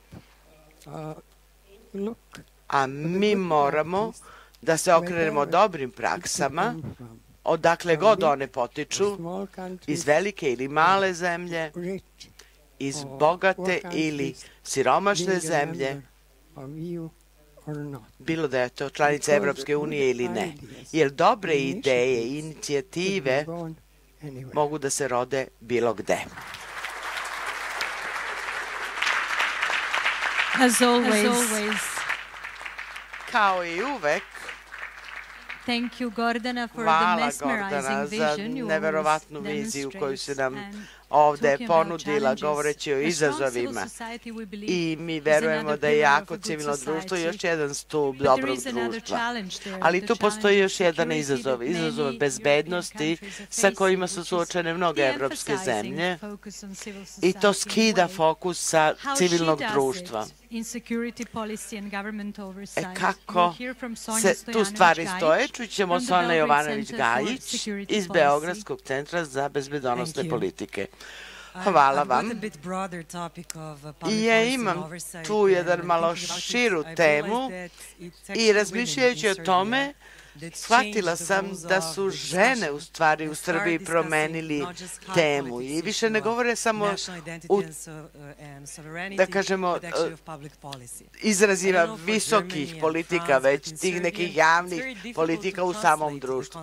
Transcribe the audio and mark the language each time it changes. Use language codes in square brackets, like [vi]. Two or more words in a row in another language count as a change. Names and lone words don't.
[sr] a mi moramo da se okrenemo dobrim praksama, odakle god one potiču, iz velike ili male zemlje, iz bogate ili siromašne zemlje, bilo da je to članica Evropske unije ili ne. Jer dobre ideje i inicijative mogu da se rode bilo gde. [en] As always. [sr] Kao i uvek, [en] Thank you, Gordana, for the [sr] hvala [en] mesmerizing [sr] Gordana za [en] vision you [sr] neverovatnu [en] always [sr] viziju koju si nam [en] demonstrate. [sr] ovde [en] talking about [sr] ponudila [en] challenges. [sr] govoreći o [en] A strong civil [sr] izazovima. [en] society, we believe, [sr] I mi [en] is [sr] verujemo [en] another [sr] da je [en] pillar of [sr] jako [en] a good [sr] civilno društvo [en] society. [sr] još jedan stup [en] But there [sr] dobrog [en] is another [sr] društva. [en] challenge there, [sr] Ali [en] the [sr] tu postoji [en] challenge [sr] još [en] of [sr] jedan [en] security [sr] izazov, [en] that [sr] izazov [en] many [sr] bezbednosti [en] European countries [sr] sa [en] are [sr] kojima [en] facing, [sr] su [en] which is [sr] suočene mnoge evropske [en] de-emphasizing [sr] zemlje [en] focus on civil [sr] i to [en] society in a [sr] skida [en] way. [sr] fokus sa [en] How [sr] civilnog [en] she does [sr] društva. [en] it in security policy and government oversight. [sr] Kako [en] You'll hear from Sonja [sr] se tu stvari [en] Stojanović-Gajić [sr] stoje, čućemo [en] from the [sr] Sonja [en] Belgrade Center for [sr] Jovanović-Gajić [en] Security [sr] iz [en] Policy. [sr] Beogradskog centra za bezbedonosne [en] Thank you. [sr] politike. Hvala vam. I ja imam tu jedan malo širu temu i razmišljajući o tome, shvatila sam da su žene u stvari u Srbiji promenili temu i više ne govore samo da kažemo izrazima visokih politika, već tih nekih javnih politika u samom društvu.